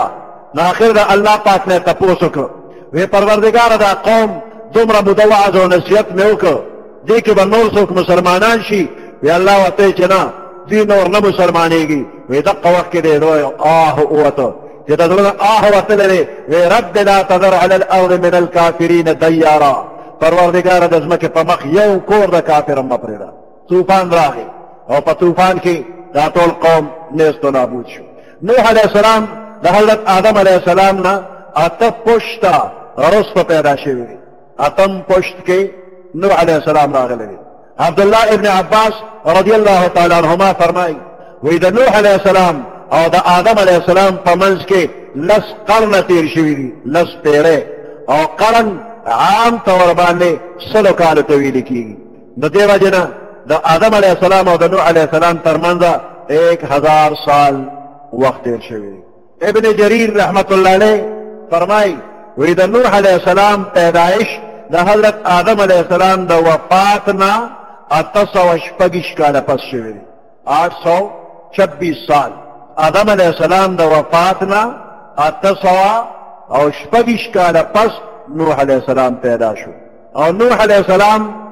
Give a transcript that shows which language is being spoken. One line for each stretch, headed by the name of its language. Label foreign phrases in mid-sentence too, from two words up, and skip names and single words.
Pashto: نو آخر د الله پاک نه تپوس وکړه وی پروردګاره دا قوم دومره موده وعظ او نصیحت مې وکړ دې کې به نور څوک مسلمانان شي وی الله ورته چې نه دوی نور نه مسلمانېږي وی دقه وخت کې دی آه ووته چې د زړه آه وتلی دی وی
Arabic: رب لا تذر علی الارض من الکافرین دیارا
Pashto: پروردګاره د ځمکې په مخ یو کور د کافر مه پرېږده طوفان راغی او په طوفان کې دا ټول قوم نیست و نابود شو نوح
Arabic: علیه السلام
Pashto: د حضرت آدم
Arabic: علیه السلام
Pashto: نه اته پشته رسته پیدا شوي دي اتم پشت کې نوح
Arabic: علیه السلام
Pashto: راغلی دی عبدالله ابن عباس
Arabic: رضی الله تعالی عنهما
Pashto: فرمایي وی د نوح
Arabic: علیه السلام
Pashto: او د آدم
Arabic: علیه السلام
Pashto: په منځ کې لس قرنه تیر شوي دي لس پیړۍ او قرن
Urdu: عام طور
Pashto: باندې سلو کالو ته ویل کېږي د دې وجې نه د آدم
Arabic: علیه السلام
Pashto: او د نوح
Arabic: علیه السلام
Pashto: ترمنځ 1000 سال وقت تیر شوی دی ابن جریر
Arabic: رحمت الله علیه
Pashto: فرمایي وی د نوح
Arabic: علیه السلام
Pashto: پیدایش د حضرت آدم
Arabic: علیه السلام
Pashto: د وفات نه 826 کاله پس شوی دی 826 سال آدم
Arabic: علیه السلام
Pashto: د وفات نه 826 کاله پس نوح
Arabic: علیه السلام
Pashto: پیدا شو او نوح
Arabic: علیه السلام